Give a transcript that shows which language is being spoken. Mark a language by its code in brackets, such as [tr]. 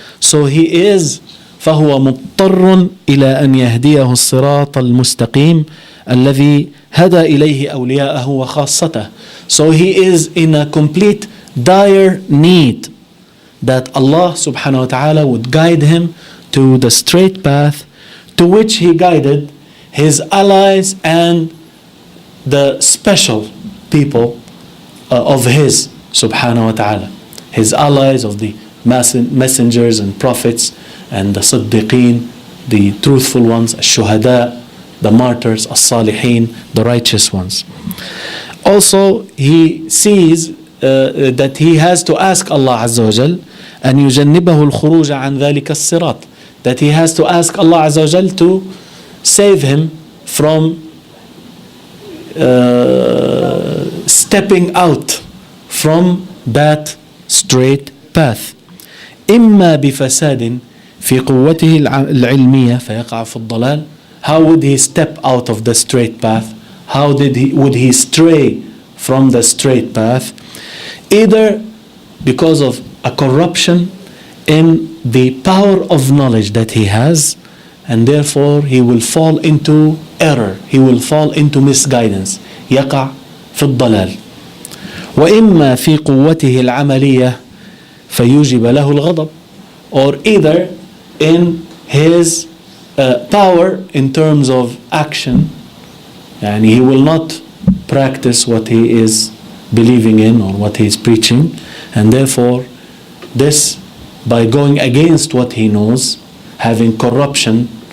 [en] So he is [ar] فهو مضطر إلى أن يهديه الصراط المستقيم الذي هدى إليه أولياءه وخاصته. [en] So he is in a complete dire need that Allah subhanahu wa ta'ala would guide him to the straight path to which he guided his allies and the special people of his subhanahu wa ta'ala, his allies of the messengers and prophets and the siddiqeen, the truthful ones, الشهداء, the martyrs, الصالحين, the righteous ones. Also, he sees that he has to ask Allah Azza wa Jal [ar] أن يجنبه الخروج عن ذلك الصراط, [en] that he has to ask Allah Azza wa Jal to save him from stepping out from that straight path. [ar] إما بفساد في قوته العلمية فيقع في الضلال. [en] How would he step out of the straight path? How would he stray from the straight path? Either because of a corruption in the power of knowledge that he has, and therefore he will fall into error, he will fall into misguidance, [ar] يقع في الضلال. وإما في قوته العملية فيوجب له الغضب. [en] Or either in his power in terms of action, and he will not practice what he is believing in or what he is preaching, and therefore this, by going against what he knows, having corruption